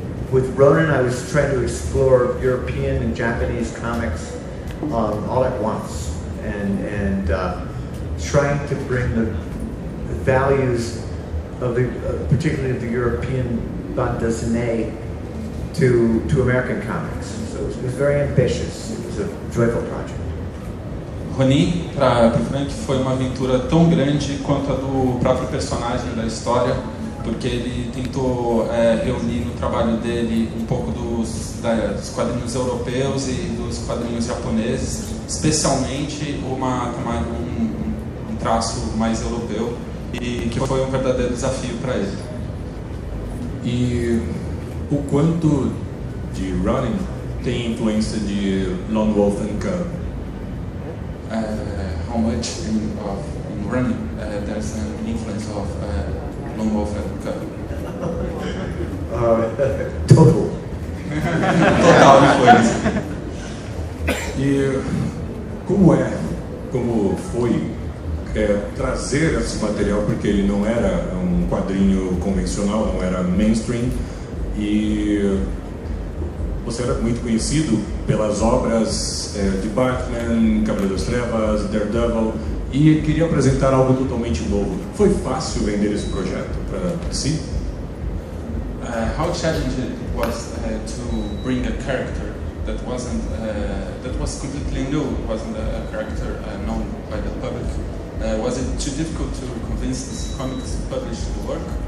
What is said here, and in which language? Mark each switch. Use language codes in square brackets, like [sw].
[en] With Ronin, I was trying to explore European and Japanese comics all at once, and trying to bring the values of the, particularly of the European bande dessinée, to American comics. So it was very ambitious. It was a joyful project. [pt] Ronin, para o Frank, foi uma aventura tão grande quanto a do próprio personagem da história, porque ele tentou reunir no trabalho dele um pouco dos quadrinhos europeus e dos quadrinhos japoneses, especialmente um traço mais europeu, e que foi um verdadeiro desafio para ele. E o quanto de Running tem influência de Lone Wolf and Cub? [en] How much in Running there's an influence of Lone Wolf and Cub? [pt] Total. Total influência. E como foi trazer esse material, porque ele não era um quadrinho convencional, não era mainstream, e você era muito conhecido pelas obras de Batman, Cavaleiro das Trevas, Daredevil, e queria apresentar algo totalmente novo. Foi fácil vender esse projeto para si? [en] How challenging it was to bring a character that was completely new, wasn't a character known by the public. Was it too difficult to convince DC Comics to publish the work?